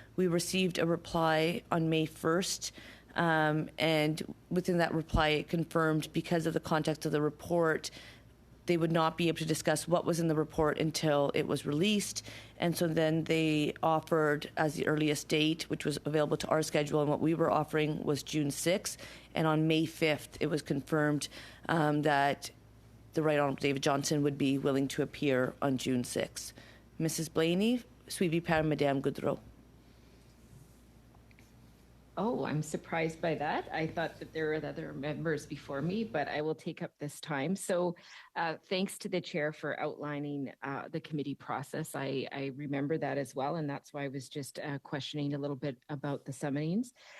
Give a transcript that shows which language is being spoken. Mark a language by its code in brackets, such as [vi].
[en] We received a reply on May 1st, and within that reply, it confirmed because of the context of the report, they would not be able to discuss what was in the report until it was released. And so then they offered as the earliest date, which was available to our schedule, and what we were offering was June 6th. And on May 5th, it was confirmed that the Right Honourable David Johnston would be willing to appear on June 6th. Mrs. [fr] Blaney, suivi par Madame Gaudreau. [en] Oh, I'm surprised by that. I thought that there were other members before me, but I will take up this time. So thanks to the chair for outlining the committee process. I remember that as well, and that's why I was just questioning a little bit about the summons.